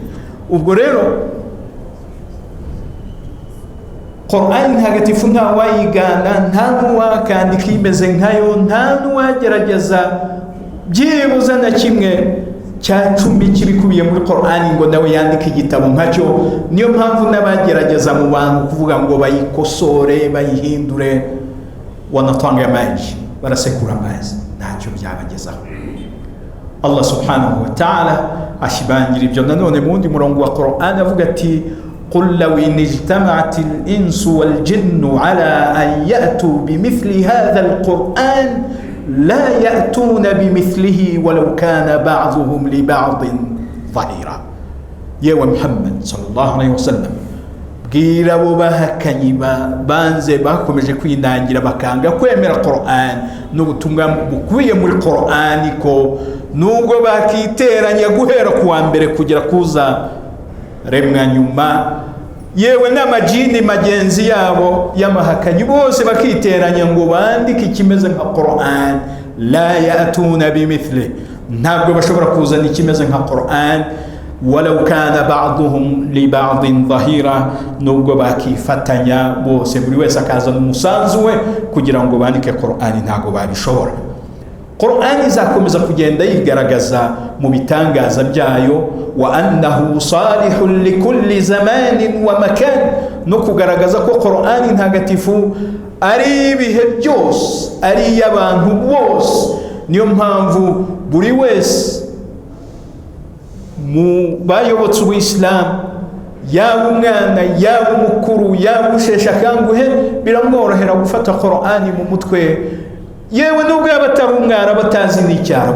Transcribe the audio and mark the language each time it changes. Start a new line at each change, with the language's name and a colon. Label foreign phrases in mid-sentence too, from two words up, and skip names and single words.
Kinyarwanda: Ubwo rero Qur'ani ntagatifu nta wayigana, nta n'uwakandika imeze nkayo, nta n'uwagerageza byibuze na kimwe cya 10 kibikubiye muri Qur'ani ngo nawe yandike igitabo nkacyo. Niyo mpamvu n'abagerageza mu bantu kuvuga ngo bayikosore bayihindure wanatanga amazi barasekura amazi, ntacyo byabagezaho.
Arabic: الله سبحانه وتعالى
Kinyarwanda: ashibangira ibyo nanone mu wundi murongo wa Qur'ani avuga ati
Arabic: قل لو إن اجتمعت الإنس والجن على أن يأتوا بمثل هذا القرآن لا يأتون بمثله ولو كان بعضهم لبعض ظهيرا. يا محمد صلى الله عليه وسلم
Kinyarwanda: bwira abo bahakanye banze bakomeje kwinangira bakanga kwemera Qur'an n'ubutumwa bukubiye muri Qur'an ko nubwo bakiteranya guhera kuwa mbere kugera kuza remwa nyuma, yewe n'amajini magenzi yabo y'amahakanyi bose bakiteranya ngo bandike ikimeze nka Qur'an,
Arabic: لا يأتون بمثل,
Kinyarwanda: ntabwo bashobora kuzana ikimeze nka Qur'an
Arabic: ولو كان بعضهم لبعض ظهيرا,
Kinyarwanda: nubwo bakifatanya bose buri wese akazana umusanzu we kugira ngo bandike Qur'an, ntabwo babishobora. Qur'an izakomeza kugenda yigaragaza mu bitangaza byayo,
Arabic: وأنه صالح لكل زمان ومكان,
Kinyarwanda: no kugaragaza ko Qur'an ntagatifu ari ibihe byose, ari y'abantu bose. Niyo mpamvu buri wese mu bayobotse ubuislamu, yaba umwana yaba umukuru yaba usheshe akanguhe, biramworohera gufata Qur'an mu mutwe, yewe nubwo yaba atari umwana batazi n'icyarabu.